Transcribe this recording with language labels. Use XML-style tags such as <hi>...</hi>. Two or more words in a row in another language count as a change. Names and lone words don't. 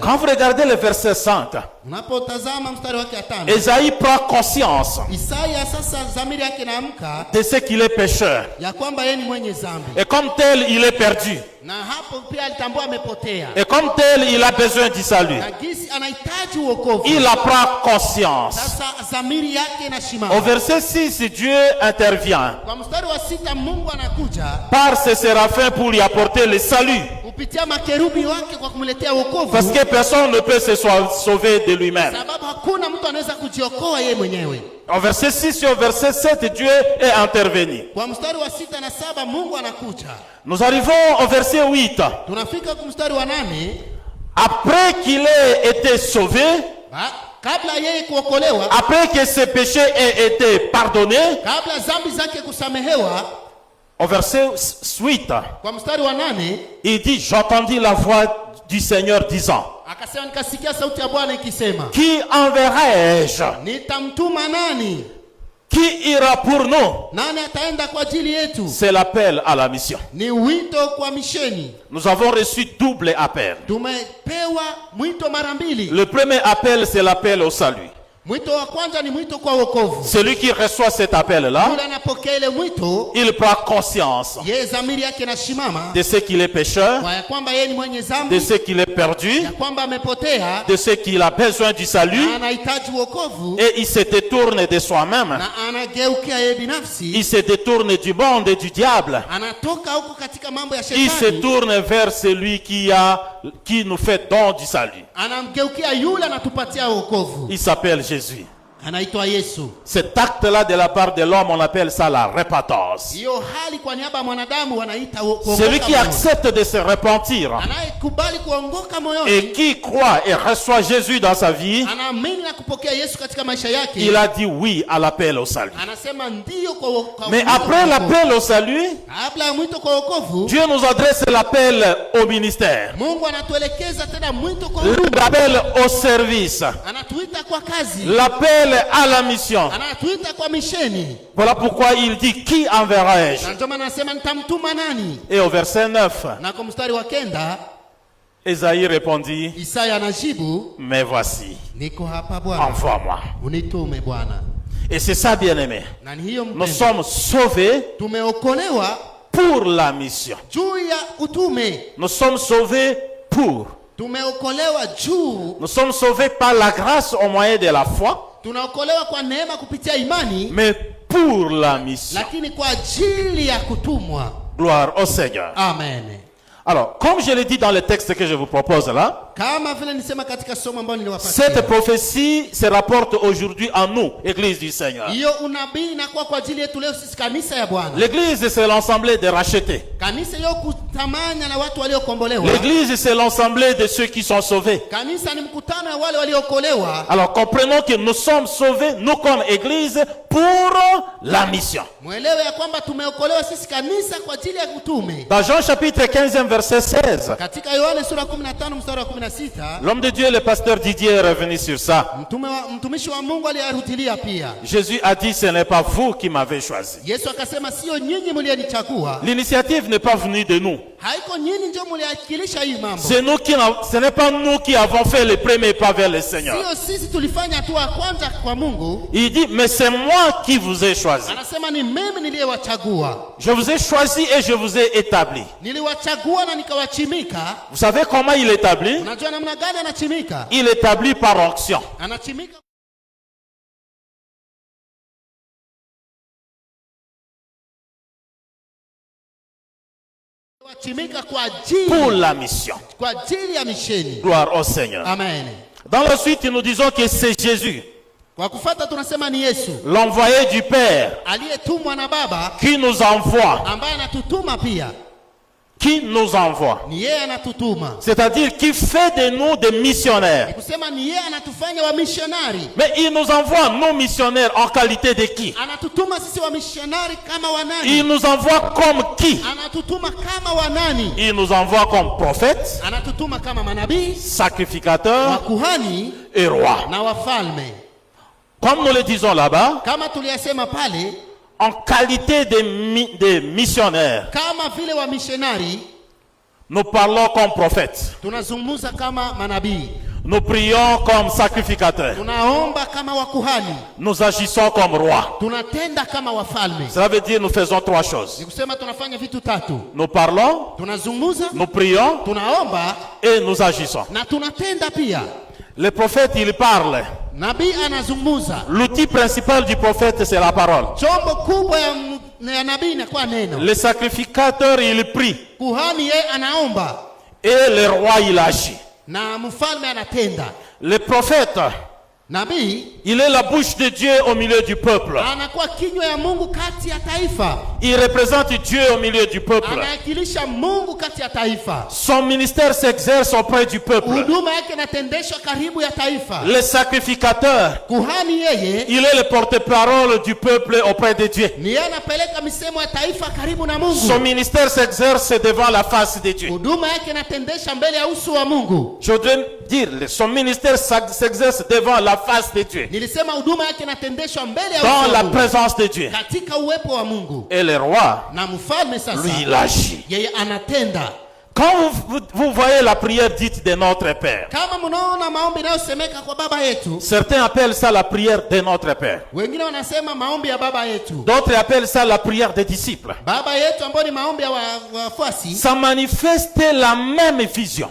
<fr>Quand vous regardez le verset 5,</fr> <sw>Unapotazama mstari wake wa 5,</sw> <fr>Ésaïe prend conscience</fr> <sw>Isaya sasa dhamiri yake inaamka</sw> <fr>de ce qu'il est pécheur.</fr> <sw>ya kwamba yeye ni mwenye dhambi,</sw> <fr>Et comme tel, il est perdu.</fr> <sw>na hapo pia alitambua amepotea,</sw> <fr>Et comme tel, il a besoin du salut.</fr> <sw>na gisi anahitaji wokovu.</sw> <fr>Il en prend conscience.</fr> <sw>Sasa dhamiri yake</sw> <fr>Au</fr> <sw>inasimama.</sw> <fr>verset 6, Dieu intervient</fr> <sw>Kwa mstari wa 6 Mungu anakuja</sw> <fr>par ses séraphins pour lui apporter le salut.</fr> <sw>kupitia makerubi wake kwa kumletea wokovu,</sw> <fr>Parce que personne ne peut se sauver de lui-même.</fr> <sw>sababu hakuna mtu anaweza kujiokoa yeye mwenyewe.</sw> <fr>Au verset 6 et au verset 7, Dieu est intervenu.</fr> <sw>Kwa mstari wa 6 na 7 Mungu anakuja.</sw> <fr>Nous arrivons au verset 8.</fr> <sw>Tunafika kwa mstari wa 8,</sw> <fr>Après qu'il ait été sauvé,</fr> <sw>kabla yeye kuokolewa,</sw> <fr>après que ses péchés aient été pardonnés,</fr> <sw>kabla dhambi zake kusamehewa,</sw> <fr>au verset 8,</fr> <sw>kwa mstari wa 8</sw> <fr>il dit, j'entendis la voix du Seigneur disant,</fr> <sw>akasema, nikasikia sauti ya Bwana ikisema,</sw> <fr>qui enverrai-je?</fr> <sw>nitamtuma nani?</sw> <fr>Qui ira pour nous?</fr> <sw>Nani ataenda kwa ajili yetu?</sw> <fr>C'est l'appel à la mission.</fr> <sw>Ni wito kwa misheni.</sw> <fr>Nous avons reçu double appel.</fr> <sw>Tumepewa mwito mara mbili.</sw> <fr>Le premier appel, c'est l'appel au salut.</fr> <sw>Mwito wa kwanza ni mwito kwa wokovu.</sw> <fr>Celui qui reçoit cet appel-là,</fr> <sw>Yule anapokea ile mwito,</sw> <fr>il prend conscience</fr> <sw>yeye dhamiri yake inasimama</sw> <fr>de ce qu'il est pécheur,</fr> <sw>kwa ya kwamba yeye ni mwenye</sw> <fr>de</fr> <sw>dhambi,</sw> <fr>ce qu'il est perdu,</fr> <sw>ya kwamba amepotea,</sw> <fr>de ce qu'il a besoin du salut,</fr> <sw>na anahitaji wokovu,</sw> <fr>et il se détourne de soi-même.</fr> <sw>na anageukia yeye binafsi,</sw> <fr>Il se détourne du monde et du diable.</fr> <sw>anatoka huko katika mambo ya</sw> <fr>Il se</fr> <sw>shetani,</sw> <fr>tourne vers celui qui nous fait don du salut.</fr> <sw>anamgeukia yule anatupatia wokovu.</sw> <fr>Il s'appelle Jésus.</fr> <sw>Anaitwa Yesu.</sw> <fr>Cet acte-là de la part de l'homme, on appelle ça la repentance.</fr> <sw>Hiyo hali kwa niaba ya mwanadamu wanaita kuongoka</sw> <fr>Celui qui</fr> <sw>moyoni.</sw> <fr>accepte de se repentir</fr> <sw>Anayekubali kuongoka</sw> <fr>et</fr> <sw>moyoni,</sw> <fr>qui croit et reçoit Jésus dans sa vie,</fr> <sw>anaamini na kupokea Yesu katika maisha yake,</sw> <fr>il a dit oui à l'appel au salut.</fr> <sw>anasema ndio kwa</sw> <fr>Mais</fr> <sw>mwito</sw> <fr>après</fr> <sw>kwa wokovu.</sw> <fr>l'appel au salut,</fr> <sw>Kabla ya mwito kwa wokovu,</sw> <fr>Dieu nous adresse l'appel au ministère,</fr> <sw>Mungu anatuelekeza tena mwito kwa huduma,</sw> <fr>l'appel au service,</fr> <sw>anatuita kwa kazi,</sw> <fr>l'appel à la mission.</fr> <sw>anatuita kwa misheni.</sw> <fr>Voilà pourquoi il dit qui enverrai-je?</fr> <sw>Na ndio maana anasema nitamtuma nani?</sw> <fr>Et au verset 9,</fr> <sw>Na kwa mstari wa 9</sw> <fr>Ésaïe répondit,</fr> <sw>Isaya anajibu,</sw> <fr>mais voici,</fr> <sw>niko hapa Bwana,</sw> <fr>envoie-moi.</fr> <sw>unitume Bwana.</sw> <fr>Et c'est ça, bien-aimé.</fr> <sw>Na ni hiyo</sw> <fr>Nous</fr> <sw>mpendwa,</sw> <fr>sommes sauvés</fr> <sw>tumeokolewa</sw> <fr>pour la mission.</fr> <sw>juu ya utume,</sw> <fr>Nous sommes sauvés pour.</fr> <sw>tumeokolewa juu,</sw> <fr>Nous sommes sauvés par la grâce au moyen de la foi,</fr> <sw>tunaokolewa kwa neema kupitia imani,</sw> <fr>mais pour la mission.</fr> <sw>lakini kwa ajili ya kutumwa.</sw> <fr>Gloire au Seigneur.</fr> <sw>Amen.</sw> <fr>Alors, comme je l'ai dit dans le texte que je vous propose là,</fr> <sw>Kama vile nisema katika somo ambalo</sw> <fr>cette</fr> <sw>niliwapatia,</sw> <fr>prophétie se rapporte aujourd'hui à nous, Église du Seigneur.</fr> <sw>hiyo unabii inakuwa kwa ajili yetu leo sisi kanisa ya Bwana.</sw> <fr>L'Église, c'est l'ensemble des rachetés.</fr> <sw>Kanisa hiyo kutamanya na watu waliokombolewa.</sw> <fr>L'Église, c'est l'ensemble de ceux qui sont sauvés.</fr> <sw>Kanisa ni mkutano ya wale waliokolewa.</sw> <fr>Alors, comprenons que nous sommes sauvés, nous comme Église, pour la mission.</fr> <sw>Mwelewe ya kwamba tumeokolewa sisi kanisa kwa ajili ya utume.</sw> <fr>Dans Jean chapitre 15, verset 16,</fr> <sw>Katika Yohane sura 15 mstari wa 16 16.</sw> <fr>L'homme de Dieu, le pasteur Didier, est revenu sur ça.</fr> <sw>Mtumishi wa Mungu aliarutilia pia.</sw> <fr>Jésus a dit, ce n'est pas vous qui m'avez choisi.</fr> <sw>Yesu akasema sio nyinyi mlionichagua.</sw> <fr>L'initiative n'est pas venue de nous.</fr> <sw>Haiko nyinyi ndio mliakilisha hii mambo.</sw> <fr>Ce n'est pas nous qui avons fait les premiers pas vers le Seigneur.</fr> <sw>Sio sisi tulifanya hatua kwanza kwa Mungu.</sw> <fr>Il dit, mais c'est moi qui vous ai choisi.</fr> <sw>Anasema ni mimi niliyewachagua.</sw> <fr>Je vous ai choisi et je vous ai établi.</fr> <sw>Niliwachagua na nikawachimika.</sw> <fr>Vous savez comment il établit?</fr> <sw>Unajua namna gani anachimika?</sw> <fr>Il établit par onction.</fr> <sw>Anachimika kwa ajili,</sw> <fr>pour la mission.</fr> <sw>kwa ajili ya misheni.</sw> <fr>Gloire au Seigneur.</fr> <sw>Amen.</sw> <fr>Dans la suite, nous disons que c'est Jésus,</fr> <sw>Kwa kufuata tunasema ni Yesu</sw> <fr>l'envoyé du Père,</fr> <sw>aliyetumwa na Baba,</sw> <fr>qui nous envoie.</fr> <sw>ambaye anatutuma pia.</sw> <fr>Qui nous envoie.</fr> <sw>Ni yeye anatutuma.</sw> <fr>C'est-à-dire qui fait de nous des missionnaires.</fr> <sw>Kusema ni yeye anatufanya wa missionari.</sw> <fr>Mais il nous envoie nos missionnaires en qualité de qui?</fr> <sw>Anatutuma sisi wa missionari kama wanani?</sw> <fr>Il nous envoie comme qui?</fr> <sw>Anatutuma kama wanani?</sw> <fr>Il nous envoie comme prophètes,</fr> <sw>Anatutuma kama manabii,</sw> <fr>sacrificateurs</fr> <sw>wakuhani</sw> <fr>et rois.</fr> <sw>na wafalme.</sw> <fr>Comme nous le disons là-bas,</fr> <sw>Kama tuliyasema pale,</sw> <fr>en qualité de missionnaires,</fr> <sw>kama vile wa missionari,</sw> <fr>nous parlons comme prophètes.</fr> <sw>tunazungumza kama manabii.</sw> <fr>Nous prions comme sacrificateurs.</fr> <sw>Tunaomba kama wakuhani.</sw> <fr>Nous agissons comme rois.</fr> <sw>Tunatenda kama wafalme.</sw> <fr>Cela veut dire nous faisons trois choses.</fr> <sw>Ni kusema tunafanya vitu tatu.</sw> <fr>Nous parlons,</fr> <sw>Tunazungumza,</sw> <fr>nous prions</fr> <sw>tunaomba</sw> <fr>et nous agissons.</fr> <sw>na tunatenda pia.</sw> <fr>Le prophète, il parle.</fr> <sw>Nabii anazungumza.</sw> <fr>L'outil principal du prophète, c'est la parole.</fr> <sw>Chombo kubwa ya nabii inakuwa neno.</sw> <fr>Le sacrificateur, il prie.</fr> <sw>Kuhani yeye anaomba</sw> <fr>Et le roi, il agit.</fr> <sw>na mfalme anatenda.</sw> <fr>Le prophète,</fr> <sw>Nabii</sw> <fr>il est la bouche de Dieu au milieu du peuple.</fr> <sw>anakuwa kinywa ya Mungu kati ya taifa.</sw> <fr>Il représente Dieu au milieu du peuple.</fr> <sw>Anawakilisha Mungu kati ya taifa.</sw> <fr>Son ministère s'exerce auprès du peuple.</fr> <sw>Huduma yake inatendeshwa karibu ya taifa.</sw> <fr>Le sacrificateur,</fr> <sw>Kuhani yeye</sw> <fr>il est le porte-parole du peuple auprès de Dieu.</fr> <sw>ni yeye anapeleka misemo ya taifa karibu na Mungu.</sw> <fr>Son ministère s'exerce devant la face de Dieu.</fr> <sw>Huduma yake inatendesha mbele ya uso wa Mungu.</sw> <fr>Je voudrais dire, son ministère s'exerce devant la face de Dieu.</fr> <sw>Nilisema huduma yake inatendeshwa mbele ya uso</sw> <fr>Dans</fr> <sw>wa</sw> <fr>la</fr> <sw>Mungu.</sw> <fr>présence de Dieu.</fr> <sw>Katika uwepo wa Mungu.</sw> <fr>Et le roi,</fr> <sw>Na mfalme sasa,</sw> <fr>lui, il agit.</fr> <sw>yeye anatenda.</sw> <fr>Quand vous voyez la prière dite de notre Père,</fr> <sw>Kama mnaona maombi yanayosemeka kwa baba yetu,</sw> <fr>certains appellent ça la prière de notre Père.</fr> <sw>wengine wanasema maombi ya baba yetu.</sw> <fr>D'autres appellent ça la prière des disciples.</fr> <sw>Baba yetu ambao ni maombi ya wafuasi,</sw> <fr>Ça manifeste la même vision.</fr>